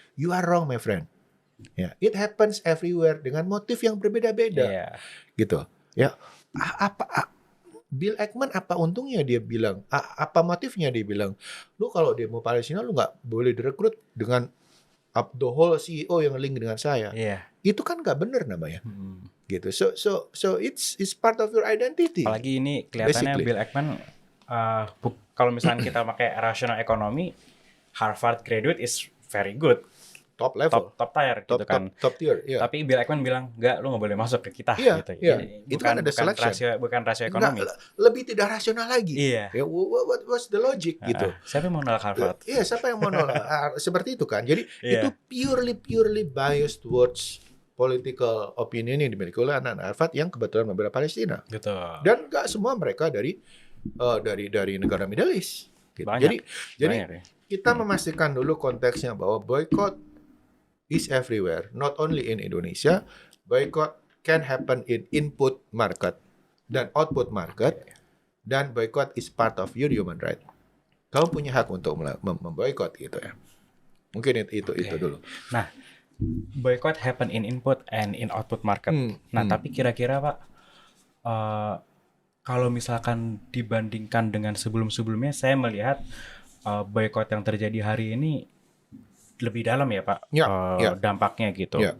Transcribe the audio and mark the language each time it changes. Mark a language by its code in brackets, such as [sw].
[en] You are wrong, my friend. [id] Ya, [en] it happens everywhere [id] dengan motif yang berbeda-beda, gitu. Ya, Bill Ackman apa untungnya dia bilang? Apa motifnya dia bilang? Lu kalau demo Palestina lu nggak boleh direkrut dengan [en] the whole CEO [id] yang link dengan saya. Itu kan nggak benar namanya. Gitu. [en] So it's part of your identity. [id] Apalagi ini kelihatannya basically. Bill Ackman kalau misalnya kita pakai [en] rational economy, Harvard graduate is very good. Top level, top tier [id] gitu kan. [en] Top tier, [id] Tapi Bill Ackman bilang, enggak, lu nggak boleh masuk ke kita gitu. Itu kan ada selection. Bukan rasio ekonomi. Lebih tidak rasional lagi. [en] What's the logic gitu. [id] Siapa yang mau nolak Harvard? Siapa yang mau nolak? Seperti itu kan. Jadi itu [en] purely biased towards political opinion [id] yang dimiliki oleh anak Harvard yang kebetulan membela Palestina. Betul. Dan nggak semua mereka dari negara Middle East. Gitu. Jadi kita memastikan dulu konteksnya bahwa [en] boycott is everywhere, not only in Indonesia. Boycott can happen in input market dan output market, dan boycott is part of your human right. [id] Kamu punya hak untuk memboycott gitu ya. Mungkin itu dulu. [en] Nah, boycott happen in input and in output market. [id] Tapi kira-kira Pak, kalau misalkan dibandingkan dengan sebelum-sebelumnya, saya melihat boycott yang terjadi hari ini lebih dalam ya Pak, dampaknya gitu.